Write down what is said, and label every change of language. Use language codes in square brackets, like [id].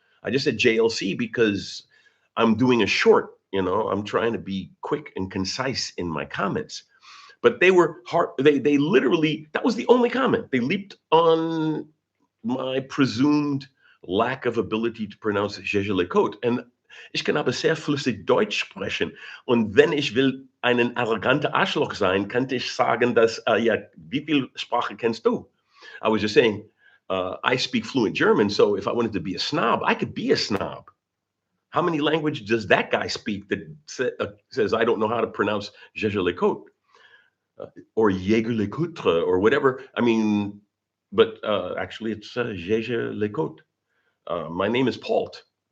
[en] I just said JLC because I'm doing a short. I'm trying to be quick and concise in my comments." But they were hard. They literally, that was the only comment. They leaped on my presumed lack of ability to pronounce Jaeger-LeCoultre. And [de] Ich kann aber sehr flüssig Deutsch sprechen. Und wenn ich will einen arroganter Arschloch sein, könnte ich sagen, dass, ja, wie viel Sprache kennst du? [en] I was just saying, I speak fluent German, so if I wanted to be a snob, I could be a snob. How many languages does that guy speak that says I don't know how to pronounce Je les côtes or Jaeger les Coutres or whatever? I mean, but actually, it's Je les côtes. My name is Pault.